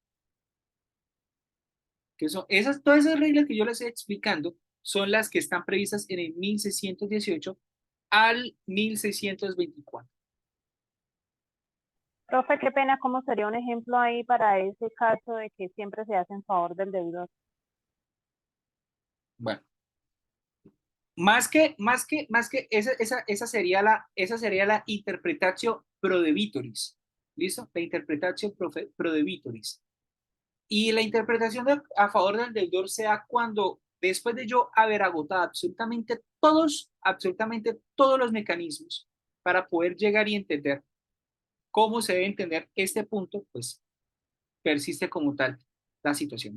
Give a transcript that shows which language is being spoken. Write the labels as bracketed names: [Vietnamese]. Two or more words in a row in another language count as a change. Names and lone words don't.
[Spanish] Que son todas esas reglas que yo les estoy explicando son las que están previstas en el 1618 al 1624. Profe, qué pena, ¿cómo sería un ejemplo ahí para ese caso de que siempre se hace en favor del deudor? Bueno, más que esa sería la [Latin] interpretatio pro debitoris. [Spanish] ¿Listo? [Latin] La interpretatio pro debitoris. [Spanish] Y la interpretación a favor del deudor sea cuando, después de yo haber agotado absolutamente todos los mecanismos para poder llegar y entender cómo se debe entender este punto, pues persiste como tal la situación.